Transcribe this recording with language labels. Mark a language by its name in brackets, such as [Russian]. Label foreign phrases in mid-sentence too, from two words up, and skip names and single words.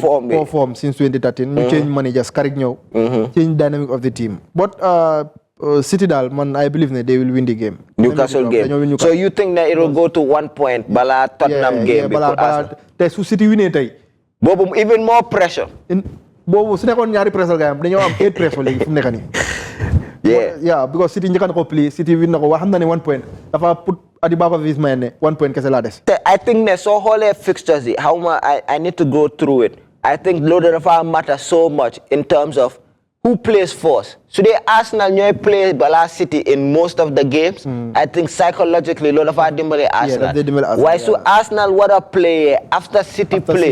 [English] Poor form since 2013. We change managers, change dynamic of the team. But City dal, man, I believe that they will win the game. Newcastle game. So you think that it will go to 1 point, Bala Tottenham game? Yeah, City win it. Even more pressure. [Wolof] Bobu, sina kon ñaari [English] pressure game, [Wolof] dañoo am 8 pressure legi fu nekk ni. [English] Yeah, because City [Wolof] njëkkan ko [English] play, City win [Wolof] na ko wax na ne 1 point. [English] Dafa put at the back of his mind 1 point [Wolof] kese la des. [English] I think ne so whole fixtures I need to go through it. I think load of matter so much in terms of who plays first. So the Arsenal play Bala City in most of the games. I think psychologically, a lot of our Arsenal. Why so Arsenal what a play after City play?